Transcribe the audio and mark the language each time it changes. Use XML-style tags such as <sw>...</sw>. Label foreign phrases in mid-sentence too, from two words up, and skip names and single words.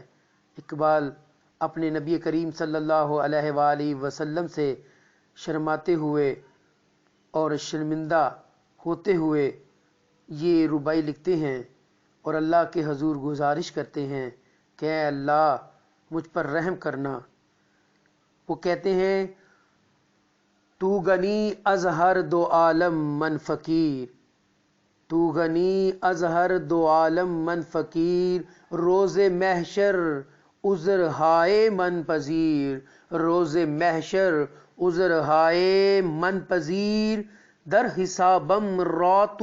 <ur>اقبال اپنے نبی کریم صلی اللہ علیہ وآلہ وسلم سے شرماتے ہوئے اور شرمندہ ہوتے ہوئے یہ ربائی لکھتے ہیں اور اللہ کے حضور گزارش کرتے ہیں کہ اے اللہ مجھ پر رحم کرنا۔ وہ کہتے ہیں</ur> <fa>تو غنی از ہر دو عالم من فقیر، تو غنی از ہر دو عالم من فقیر، روز محشر عذر ہائے من پذیر، روز محشر عذر ہائے من پذیر، در حسابم رات</fa>